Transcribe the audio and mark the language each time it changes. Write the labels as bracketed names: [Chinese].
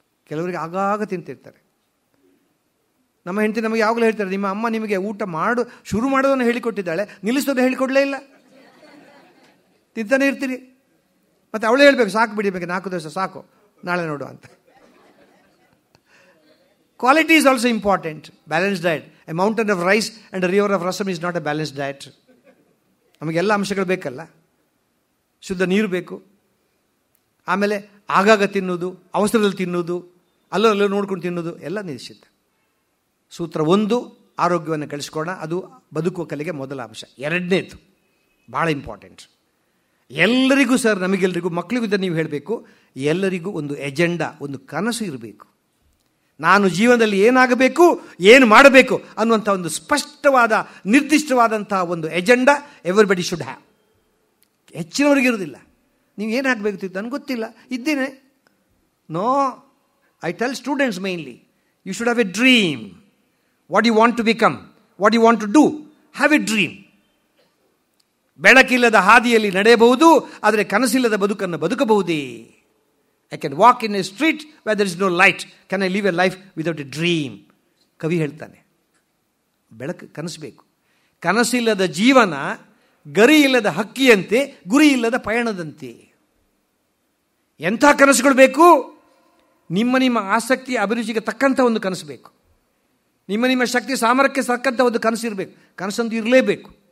[Kannada] ಕೆಲವರಿಗೆ ಆಗಾಗ ತಿಂತಿರ್ತಾರೆ. ನಮ್ಮ ಹೆಂಡತಿ ನಮಗೆ ಯಾವಾಗಲೂ ಹೇಳ್ತಾರೆ, ನಿಮ್ಮ ಅಮ್ಮ ನಿಮಗೆ ಊಟ ಶುರು ಮಾಡೋದನ್ನು ಹೇಳಿಕೊಟ್ಟಿದ್ದಾಳೆ, ನಿಲ್ಲಿಸೋದನ್ನು ಹೇಳಿಕೊಡಲೇ ಇಲ್ಲ, ತಿಂತಾನೆ ಇರ್ತೀರಿ. ಮತ್ತು ಅವಳೇ ಹೇಳಬೇಕು, ಸಾಕು ಬಿಡಿಬೇಕು, 4 ದಿವಸ ಸಾಕು, ನಾಳೆ ನೋಡು ಅಂತ. [English] Quality is also important. Balanced diet. A mountain of rice and a river of rasam is not a balanced diet. [Kannada] ನಮಗೆಲ್ಲ ಅಂಶಗಳು ಬೇಕಲ್ಲ. ಶುದ್ಧ ನೀರು ಬೇಕು, ಆಮೇಲೆ ಆಗಾಗ ತಿನ್ನೋದು, ಅವಸರದಲ್ಲಿ ತಿನ್ನೋದು, ಅಲ್ಲೋ ನೋಡ್ಕೊಂಡು ತಿನ್ನೋದು ಎಲ್ಲ ನಿಷಿದ್ಧ. ಸೂತ್ರ 1, ಆರೋಗ್ಯವನ್ನು ಗಳಿಸ್ಕೊಳ್ಳೋಣ. ಅದು ಬದುಕುವ ಕಲೆಗೆ ಮೊದಲ ಅಂಶ. 2ನೇದು ಭಾಳ ಇಂಪಾರ್ಟೆಂಟ್. ಎಲ್ಲರಿಗೂ ಸರ್, ನಮಗೆಲ್ಲರಿಗೂ, ಮಕ್ಕಳಿಗೂ ನೀವು ಹೇಳಬೇಕು, ಎಲ್ಲರಿಗೂ ಒಂದು ಎಜೆಂಡಾ, ಒಂದು ಕನಸು ಇರಬೇಕು. ನಾನು ಜೀವನದಲ್ಲಿ ಏನಾಗಬೇಕು, ಏನು ಮಾಡಬೇಕು ಅನ್ನುವಂಥ ಒಂದು ಸ್ಪಷ್ಟವಾದ, ನಿರ್ದಿಷ್ಟವಾದಂಥ ಒಂದು ಎಜೆಂಡಾ [English] Everybody should have. [Kannada] ಹೆಚ್ಚಿನವರಿಗಿರೋದಿಲ್ಲ. ನೀವು ಏನಾಗಬೇಕು ನನಗೆ ಗೊತ್ತಿಲ್ಲ, ಇದ್ದೇನೆ. [English] No, I tell students mainly, you should have a dream. What you want to become, what you want to do, have a dream. [Kannada] ಬೆಳಕಿಲ್ಲದ ಹಾದಿಯಲ್ಲಿ ನಡೆಯಬಹುದು, ಆದರೆ ಕನಸಿಲ್ಲದ ಬದುಕನ್ನು ಬದುಕಬಹುದೇ. [English] I can walk in a street where there is no light. Can I live a life without a dream? [Kannada] ಕವಿ ಹೇಳ್ತಾನೆ. ಬೆಳಕು, ಕನಸಬೇಕು. ಕನಸಿಲ್ಲದ ಜೀವನ ಗರಿ ಇಲ್ಲದ ಹಕ್ಕಿಯಂತೆ, ಗುರಿ ಇಲ್ಲದ ಪಯಣದಂತೆ. ಎಂಥ ಕನಸುಗಳು ಬೇಕು? ನಿಮ್ಮ ಆಸಕ್ತಿ ಅಭಿರುಚಿಗೆ ತಕ್ಕಂಥ ಒಂದು ಕನಸು ಬೇಕು. ನಿಮ್ಮ ಶಕ್ತಿ ಸಾಮರ್ಥ್ಯಕ್ಕೆ ತಕ್ಕಂಥ ಒಂದು ಕನಸು ಇರಬೇಕು. ಕನಸೊಂದು ಇರಲೇಬೇಕು.